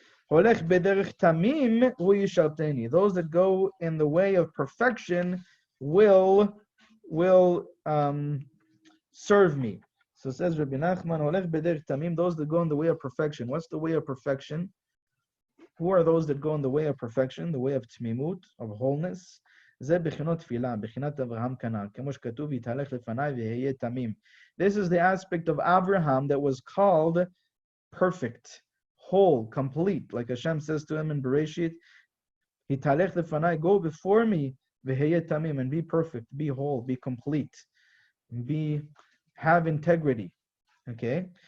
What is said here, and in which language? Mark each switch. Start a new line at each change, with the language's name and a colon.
English: Those that go in the way of perfection will serve me. So says Rabbi Nachman, those that go in the way of perfection. What's the way of perfection? Who are those that go in the way of perfection? The way of Pnimiyut, of wholeness.
Hebrew: זה בחינות תפילה, בחינת אברהם כנ"ל, כמו שכתוב, יתהלך לפניי ויהיה תמים.
English: This is the aspect of Avraham that was called perfect, whole, complete. Like Hashem says to him in Bereshit,
Hebrew: יתהלך לפניי,
English: go before me,
Hebrew: ויהיה תמים,
English: and be perfect, be whole, be complete, have integrity. Okay?